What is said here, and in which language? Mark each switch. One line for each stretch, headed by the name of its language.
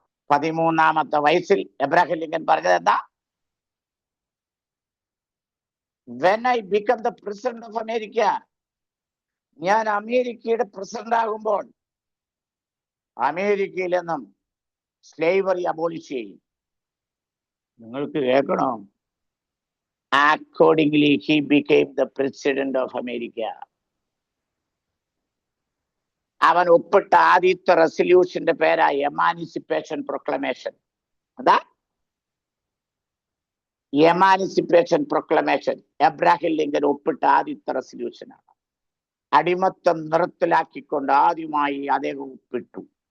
Malayalam: 13-ാമത്തെ വയസ്സിൽ Abraham Lincoln പറഞ്ഞത് എന്താ?
English: When I become the president of America,
Malayalam: ഞാൻ അമേരിക്കയുടെ പ്രസിഡന്റ് ആകുമ്പോൾ അമേരിക്കയിൽ നിന്നും സ്ലേവറി അബോളിഷ് ചെയ്യും. നിങ്ങൾക്ക് കേൾക്കണോ?
English: Accordingly, he became the president of America.
Malayalam: അവൻ ഒപ്പിട്ട ആദ്യത്തെ റെസൊല്യൂഷന്റെ പേരാ എമാൻസിപ്പേഷൻ പ്രൊക്ലമേഷൻ. അതാ എമാൻസിപ്പേഷൻ പ്രൊക്ലമേഷൻ. എബ്രഹാം ലിങ്കൻ ഒപ്പിട്ട ആദ്യത്തെ റെസൊല്യൂഷനാണ്. അടിമത്തം നിർത്തലാക്കിക്കൊണ്ട് ആദ്യമായി അദ്ദേഹം ഒപ്പിട്ടു.